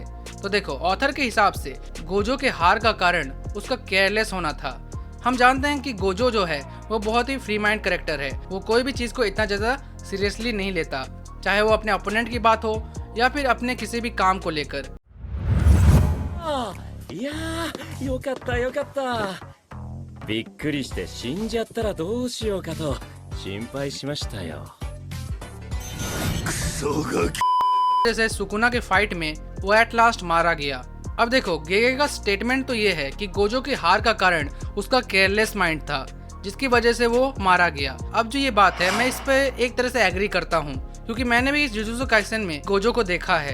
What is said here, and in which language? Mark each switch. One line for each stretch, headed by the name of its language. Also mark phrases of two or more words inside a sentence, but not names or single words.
Hindi: तो देखो, ऑथर के हिसाब से गोजो के हार का कारण उसका केयरलेस होना था। हम जानते हैं कि गोजो जो है वो बहुत ही
English: free mind character
Hindi: है। वो कोई भी चीज़ को इतना ज़्यादा सीरियसली नहीं लेता, चाहे वो अपने ओपोनेंट की बात हो या फिर अपने किसी भी काम को लेकर।
Japanese: いやー、よかったよかった。びっくりして死んじゃったらどうしようかと心配しましたよ。クソガキ。
Hindi: जैसे सुकुना के फाइट में वो
English: at last
Hindi: मारा गया। अब देखो, गेगे का स्टेटमेंट तो ये है कि गोजो के हार का कारण उसका
English: careless mind
Hindi: था जिसकी वजह से वो मारा गया। अब जो ये बात है, मैं इस पे एक तरह से एग्री करता हूँ क्योंकि मैंने भी इस जुजुत्सु काइसेन में गोजो को देखा है।